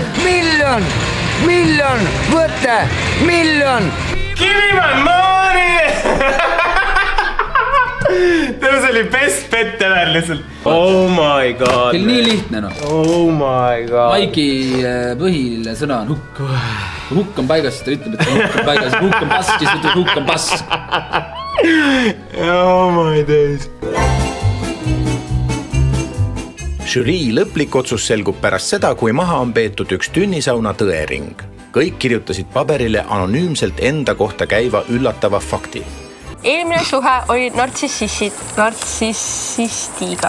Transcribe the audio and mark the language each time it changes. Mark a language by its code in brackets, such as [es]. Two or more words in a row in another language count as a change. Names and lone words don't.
[et] Miljon, võte, miljon. [en] Give me my money! [et] see oli [en] best bet ever [et] lihtsalt. [en] Oh my god. [et] Küll nii lihtne no. [en] Oh my god. [et] Maiki põhiline sõna on hukk. Hukk on paigas, ta ütleb, et hukk on paigas. Hukk on pask, siis ütleb hukk on pask. [en] Oh my days. [et] Žürii lõplik otsus selgub pärast seda, kui maha on peetud üks tünnisauna tõering. Kõik kirjutasid paberile anonüümselt enda kohta käiva üllatava fakti. Eelmine suhe oli nartsissistiga.